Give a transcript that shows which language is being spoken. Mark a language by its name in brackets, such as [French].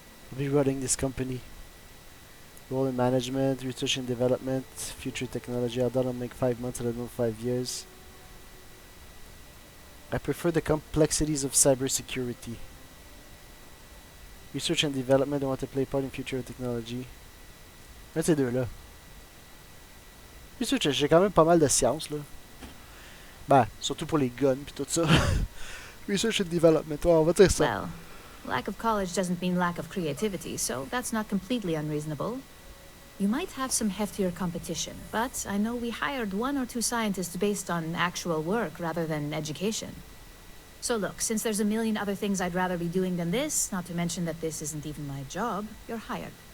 [English] I'll be running this company. Role in management, research and development, future technology. I don't make 5 months, I don't know 5 years. I prefer the complexities of cybersecurity. Research and development, I want to play a part in future technology. [French] Un de ces deux-là. Research, j'ai quand même pas mal de sciences, là. Ben, surtout pour les guns pis tout ça. [English] Research and development, [French] ouais, on va dire ça. [English] Well, lack of college doesn't mean lack of creativity, so that's not completely unreasonable. You might have some heftier competition, but I know we hired 1 or 2 scientists based on actual work rather than education. So look, since there's a million other things I'd rather be doing than this, not to mention that this isn't even my job, you're hired.